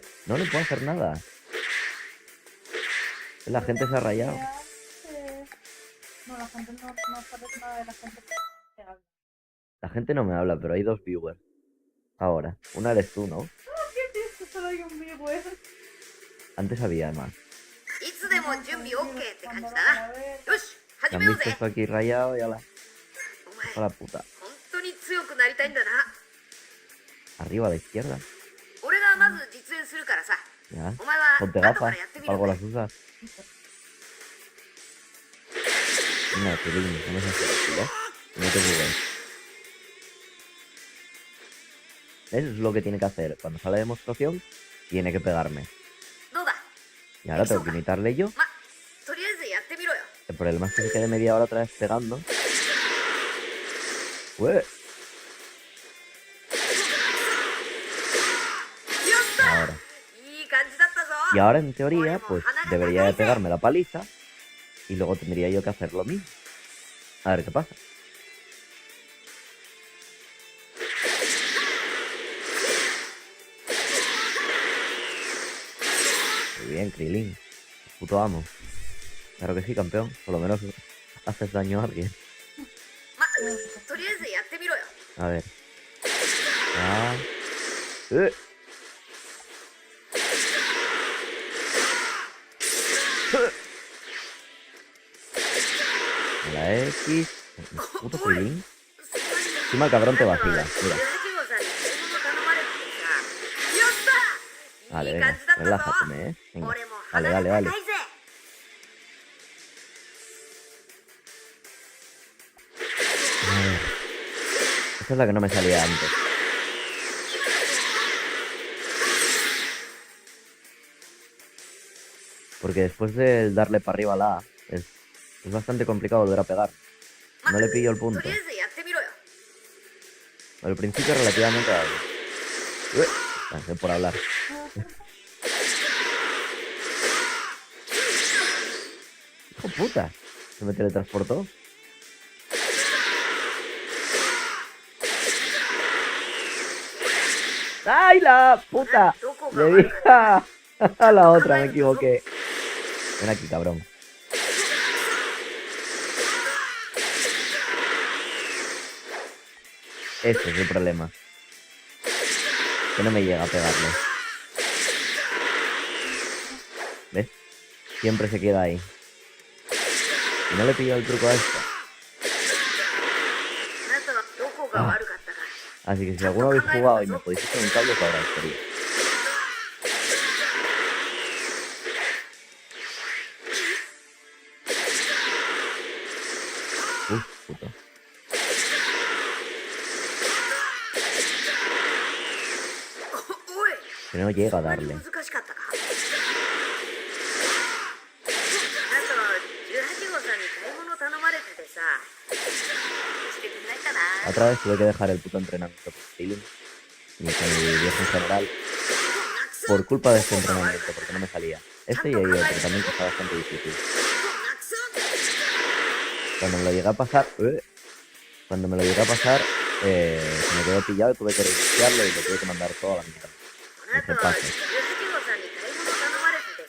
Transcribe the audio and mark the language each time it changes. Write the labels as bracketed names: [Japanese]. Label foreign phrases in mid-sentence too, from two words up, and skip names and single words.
[Spanish] No puedo hacer nada. La gente se ha rayado. No, la gente no sabe nada de la gente que habla. La gente no me habla, pero hay 2 viewers. Ahora. Una eres tú, ¿no? ¿Qué es esto? Solo hay un vivo, ¿eh? Antes había más. [Japanese] いつでも準備 OK って感じだ [Spanish] Cuando [Japanese] な [Spanish] van a ver... [Japanese] よし [Spanish] ¿Me [Japanese] 始 [Spanish] han [Japanese] めよう [Spanish] visto [Japanese] ぜ [Spanish] esto aquí rayado? Y a la... [Japanese] お前 [Spanish] a la puta. [Japanese] 本当に強くなりたいんだな [Spanish] Arriba a la izquierda. [Japanese] 俺がまず実演するからさ [Spanish] Ya. [Japanese] お前は [Spanish] Ponte [Japanese] 後か [Spanish] gafas. [Japanese] らやってみろ [Spanish] Algo [Japanese] ぜ [Spanish] las usas. Venga, Krilin, no me seas así, ¿eh? No te bugues. Eso es lo que tiene que hacer. Cuando sale demostración, tiene que pegarme. [Japanese] どうだ [Spanish] Y ahora tengo que imitarle yo. [Japanese] まとりあえずやってみろよ [Spanish] El problema es que se quede media hora otra vez pegando. ¡Ué! Ahora. [Japanese] いい感じだったぞ [Spanish] Y ahora, en teoría, pues debería de pegarme la paliza. Y luego tendría yo que hacer lo mismo. A ver qué pasa. Muy bien, Krilin. Puto amo. Claro que sí, campeón. Por lo menos haces daño a alguien. まとりあえずやってみろよ A ver. Ah. ¡Eh! A la X. Puto Krilin. [Japanese] すごいね [Spanish] Encima el cabrón te vacila. [Japanese] 18 [Spanish] Mira. [Japanese] 号さんに買い物頼まれててさやった [Spanish] Vale, [Japanese] いい [Spanish] venga. [Japanese] 感じだったぞ [Spanish] Relájate, ¿eh? Venga. [Japanese] 俺も [Spanish] Vale, [Japanese] 鼻が [Spanish] vale, [Japanese] 高 [Spanish] vale. [Japanese] いぜ [Spanish] A ver. Esta es la que no me salía antes. Porque después del darle para arriba a la A, es bastante complicado volver a pegar. No le pillo el [Japanese] と [Spanish] punto. [Japanese] りあえずやってみろよ [Spanish] Al principio relativamente algo. Cansé por hablar. ¡Hijo puta! Se me teletransportó. ¡Ay, la puta! [Japanese] どこが [Spanish] Le [Japanese] 悪 [Spanish] di [Japanese] かった [Spanish] a la otra, me equivoqué. Ven aquí, cabrón. Este es el problema. Que no me llega a pegarle. ¿Ves? Siempre se queda ahí. Y no le pillo el truco a esto. [Japanese] あなたはどこが悪かったか [Spanish] Así que si alguno habéis jugado y me podéis echar un cable, os lo agradecería. Puto. [Japanese] おい [Spanish] Que no llega a [Japanese] そんなに [Spanish] darle. [Japanese] 難しかったかあなたは18号さんに買い物頼まれててさしてくんないかな [Spanish] Otra vez tuve que dejar el puto entrenamiento por Stealing. Y con el viejo en general. Por culpa de este entrenamiento, porque no me salía. Este y hay otro también que está bastante difícil. Cuando me lo llegué a pasar... Cuando me lo llegué a pasar, se me quedó pillado y tuve que reiniciarlo y lo tuve que mandar todo a la mierda. [Japanese] あなたは18号さんに買い物頼まれて